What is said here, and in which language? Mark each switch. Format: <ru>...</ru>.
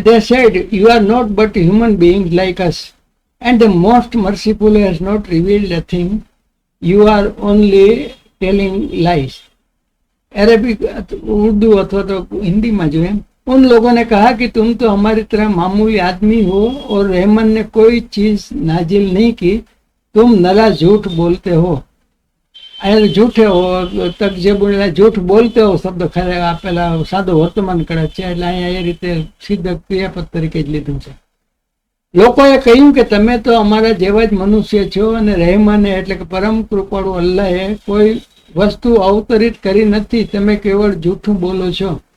<en>They said you are not but human beings like us, and the most merciful has not revealed a thing. You are only telling lies.</en> <hi>Arabic Urdu अथवा तो हिंदी में जो है. उन लोगों ने कहा कि तुम तो हमारी तरह मामूली आदमी हो और रहमान ने कोई चीज नाजिल नहीं की, तुम नरा झूठ बोलते हो. झूठे हो तक जे बोले झूठ बोलते हो शब्द खरे</hi> <gu>આપેલા સાદો વર્તમાન કરે છે, એટલે અહીંયા એ રીતે સિદ્ધ ક્રિયાપદ તરીકે જ લીધું છે. લોકોએ કહ્યું કે તમે તો અમારા જેવા જ મનુષ્ય છો, અને રહેમાને એટલે કે પરમ કૃપાળુ અલ્લાહે કોઈ વસ્તુ અવતરિત કરી નથી, તમે કેવળ જૂઠું બોલો છો.</gu>